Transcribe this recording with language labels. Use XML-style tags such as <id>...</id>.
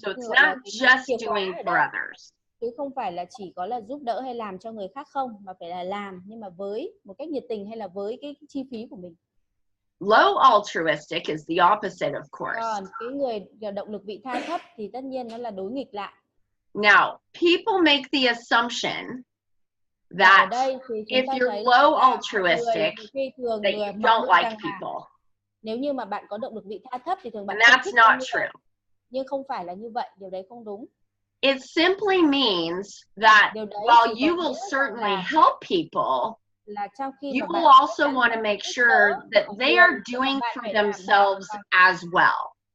<en>So it's not just doing for others.</en> <vi>Chứ không phải là chỉ có là giúp đỡ hay làm cho người khác không, mà phải là làm nhưng mà với một cách nhiệt tình hay là với cái chi phí của mình.</vi> <en>Low altruistic is the opposite, of course.</en> <vi>Còn cái người động lực vị tha thấp thì tất nhiên nó là đối nghịch lại.</vi> <en>Now, people make the assumption that if you're low altruistic, that you don't like people.</en> <vi>Nếu như mà bạn có động lực vị tha thấp thì thường bạn không thích</vi> <en>not true.</en> <vi>Nhưng không phải là như vậy, điều đấy không đúng.</vi> <en>It simply means that while you will certainly help people, you will also want to make sure that they are doing for themselves as well.</en>